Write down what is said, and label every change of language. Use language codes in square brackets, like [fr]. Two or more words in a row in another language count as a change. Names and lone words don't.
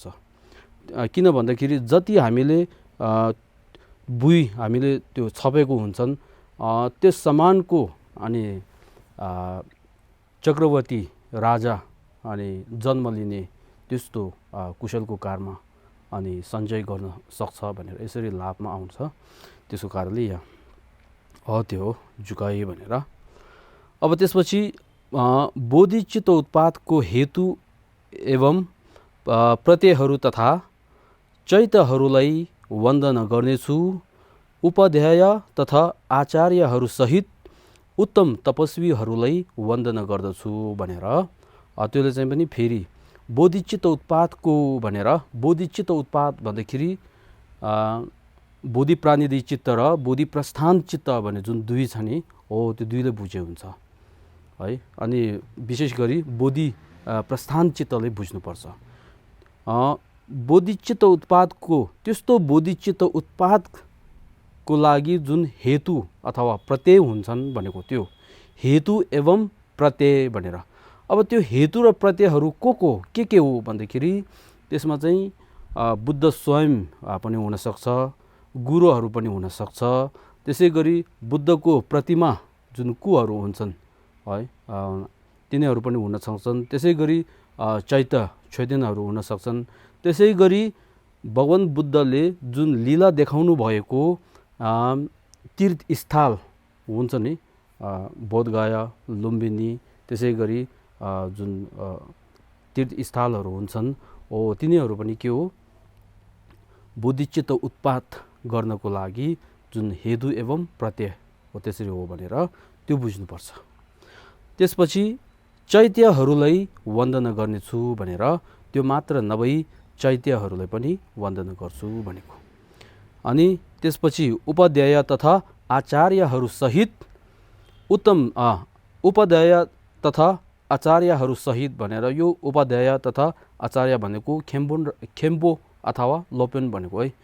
[ne] किन भन्दाखेरि जति हामीले भुइँ हामीले त्यो छपेको हुन्छन्, त्यस समानको अनि चक्रवर्ती राजा अनि जन्म लिने त्यस्तो कुशलको कारमा अनि सञ्चय गर्न सक्छ भनेर यसरी लाभमा आउँछ। त्यसको कारणले यहाँ त्यो हो झुकाइ भनेर। अब त्यसपछि बोधिचित्त उत्पादको हेतु एवं प्रत्ययहरू तथा चैत्यहरूलाई वन्दना गर्नेछु, उपाध्याय तथा आचार्यहरू सहित उत्तम तपस्वीहरूलाई वन्दना गर्दछु भनेर। त्यसले चाहिँ पनि फेरि बोधिचित्त उत्पादको भनेर, बोधिचित्त उत्पाद भन्दाखेरि बोधि प्राणिधिक चित्त र बोधि प्रस्थान चित्त भने जुन दुई छ नि, त्यो दुईले बुझे हुन्छ है। अनि विशेष गरी बोधि प्रस्थान चित्तले बुझ्नुपर्छ। बोधिचित्त उत्पादको त्यस्तो बोधिचित्त उत्पादको लागि जुन हेतु अथवा प्रत्यय हुन्छन् भनेको, त्यो हेतु एवं प्रत्यय भनेर। अब त्यो हेतु र प्रत्ययहरू के हो भन्दाखेरि त्यसमा चाहिँ बुद्ध स्वयं पनि हुनसक्छ, गुरुहरू पनि हुनसक्छ, त्यसै गरी बुद्धको प्रतिमा जुन कुहरू हुन्छन् है, तिनीहरू पनि हुन सक्छन्, त्यसै गरी चैतन्यहरू हुन सक्छन्, त्यसै गरी भगवान बुद्धले जुन लीला देखाउनु भएको तीर्थस्थल हुन्छ नि, बोधगया, लुम्बिनी, त्यसै गरी जुन तीर्थस्थलहरू हुन्छन्, तिनीहरू पनि के हो, बोधिचित्त उत्पाद गर्नको लागि जुन हेतु एवं प्रत्यय हो, त्यसरी हो भनेर त्यो बुझ्नुपर्छ। त्यसपछि चैत्यहरूलाई वन्दना गर्नेछु भनेर, त्यो मात्र नभई चैत्यहरूलाई पनि वन्दना गर्छु भनेको। अनि त्यसपछि उपाध्याय तथा आचार्यहरू सहित उत्तम उपाध्याय तथा आचार्यहरू सहित भनेर, यो उपाध्याय तथा आचार्य भनेको खेम्बो अथवा लोपेन भनेको है।